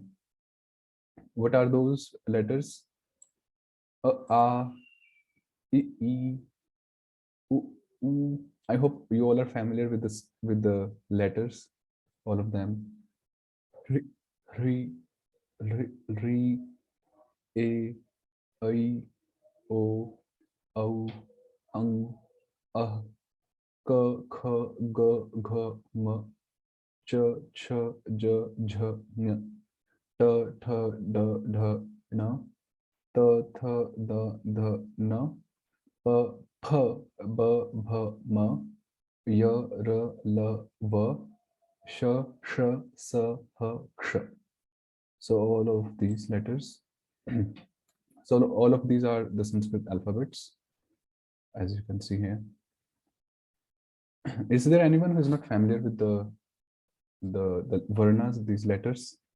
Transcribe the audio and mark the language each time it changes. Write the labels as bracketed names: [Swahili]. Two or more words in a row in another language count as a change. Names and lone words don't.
[English] What are those letters? A, I, [Sanskrit] U, U. [English] I hope you all are familiar with this, with the letters, all of them. [Sanskrit] Ri, ri, a, I, o, au, ang, ah, ka, kha, ga, gha, ma, cha, cha, ja, jha, nya, ta, tha, da, dha, na, ta, tha, da, dha, na, pa, pha, ba, bha, ma, ya, ra, la, va, sha, sha, sa, ha, ksha. [English] So all of these letters. So all of these are the Sanskrit alphabets, as you can see here. Is there anyone who is not familiar with the varnas, these letters?